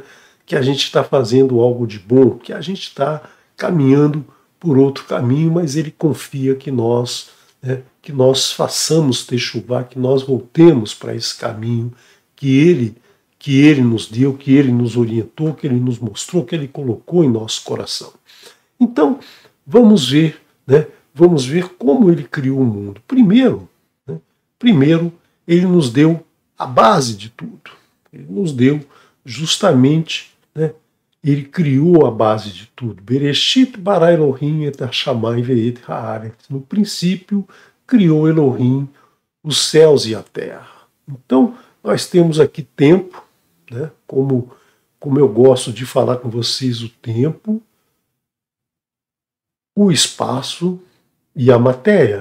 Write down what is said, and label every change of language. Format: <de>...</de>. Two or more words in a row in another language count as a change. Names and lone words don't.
<pt>Que a gente está fazendo algo de bom, que a gente está caminhando por outro caminho, mas ele confia que nós façamos techuvá, que nós voltemos para esse caminho que ele nos deu, que ele nos orientou, que ele nos mostrou, que ele colocou em nosso coração. Então, vamos ver, Vamos ver como ele criou o mundo. Primeiro, ele nos deu a base de tudo. Ele nos deu justamente, ele criou a base de tudo.</pt> <he>בראשית ברא אלהים את השמים ואת הארץ.</he> <pt>No princípio, criou Elohim os céus e a terra. Então, nós temos aqui tempo, como eu gosto de falar com vocês, o tempo, o espaço e a matéria.</pt>